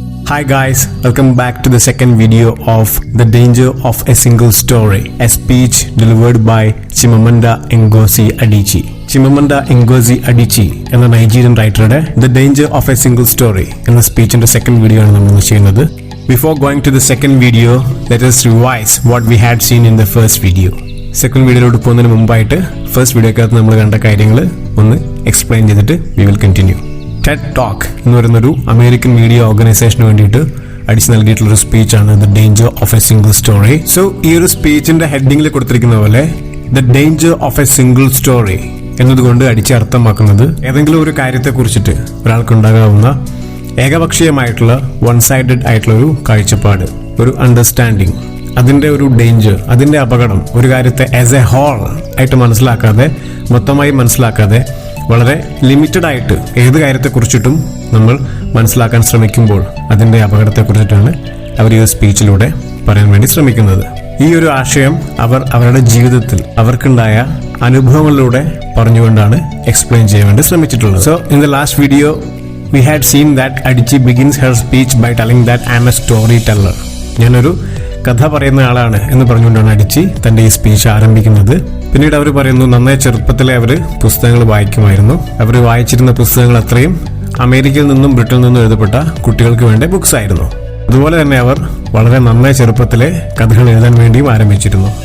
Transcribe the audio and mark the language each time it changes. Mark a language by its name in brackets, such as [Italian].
[English] Hi guys, welcome back to the second video of The Danger of a Single Story, a speech delivered by Chimamanda Ngozi Adichie. [Malayalam] Chimamanda Ngozi Adichie എന്ന Nigerian റൈറ്ററുടെ The Danger of a Single Story എന്ന സ്പീച്ചിന്റെ second video ആണ് നമ്മൾ ചെയ്യുന്നത്. [English] Before going to the second video, let us revise what we had seen in the first video. [Malayalam] Second വീഡിയോയിലോട്ട് പോകുന്നതിന് മുമ്പായിട്ട് first വീഡിയോക്കകത്ത് നമ്മൾ കണ്ട കാര്യങ്ങൾ ഒന്ന് എക്സ്പ്ലെയിൻ ചെയ്തിട്ട് [English] we will continue. [Malayalam] Ted talk എന്ന് പറയുന്നൊരു അമേരിക്കൻ മീഡിയ ഓർഗനൈസേഷന് വേണ്ടിയിട്ട് അടിച്ച് നൽകിയിട്ടുള്ളൊരു സ്പീച്ചാണ് the danger of A single story. So ഈ ഒരു സ്പീച്ചിന്റെ ഹെഡിങ്ങിൽ കൊടുത്തിരിക്കുന്ന പോലെ the danger of A single story എന്നതുകൊണ്ട് അടിച്ച് അർത്ഥമാക്കുന്നത് ഏതെങ്കിലും ഒരു കാര്യത്തെ കുറിച്ചിട്ട് ഒരാൾക്കുണ്ടാകാവുന്ന ഏകപക്ഷീയമായിട്ടുള്ള വൺ സൈഡഡ് ആയിട്ടുള്ള ഒരു കാഴ്ചപ്പാട്, ഒരു അണ്ടർസ്റ്റാൻഡിങ്, അതിന്റെ ഒരു ഡേഞ്ചർ, അതിന്റെ അപകടം, ഒരു കാര്യത്തെ [English] as a whole [Malayalam] ആയിട്ട് മനസ്സിലാക്കാതെ, മൊത്തമായി മനസ്സിലാക്കാതെ, വളരെ ലിമിറ്റഡ് ആയിട്ട് ഏത് കാര്യത്തെക്കുറിച്ചിട്ടും നമ്മൾ മനസ്സിലാക്കാൻ ശ്രമിക്കുമ്പോൾ അതിന്റെ അപകടത്തെക്കുറിച്ചിട്ടാണ് അവർ ഈ സ്പീച്ചിലൂടെ പറയാൻ വേണ്ടി ശ്രമിക്കുന്നത്. ഈ ഒരു ആശയം അവർ അവരുടെ ജീവിതത്തിൽ അവർക്കുണ്ടായ അനുഭവങ്ങളിലൂടെ പറഞ്ഞുകൊണ്ടാണ് എക്സ്പ്ലെയിൻ ചെയ്യാൻ വേണ്ടി ശ്രമിച്ചിട്ടുള്ളത്. [English] So in the last video we had seen that Adichie begins her speech by telling that I am a storyteller. [Malayalam] ഞാനൊരു കഥ പറയുന്ന ആളാണ് എന്ന് പറഞ്ഞുകൊണ്ടാണ് അഡിച്ചി തന്റെ ഈ സ്പീച്ച് ആരംഭിക്കുന്നത്. പിന്നീട് അവർ പറയുന്നു, നന്നായി ചെറുപ്പത്തിലെ അവർ പുസ്തകങ്ങൾ വായിക്കുമായിരുന്നു. അവർ വായിച്ചിരുന്ന പുസ്തകങ്ങൾ അത്രയും അമേരിക്കയിൽ നിന്നും ബ്രിട്ടനിൽ നിന്നും എഴുതപ്പെട്ട കുട്ടികൾക്ക് വേണ്ട ബുക്സ് ആയിരുന്നു. അതുപോലെ തന്നെ അവർ വളരെ നന്നായി ചെറുപ്പത്തിലെ കഥകൾ എഴുതാൻ വേണ്ടിയും ആരംഭിച്ചിരുന്നു.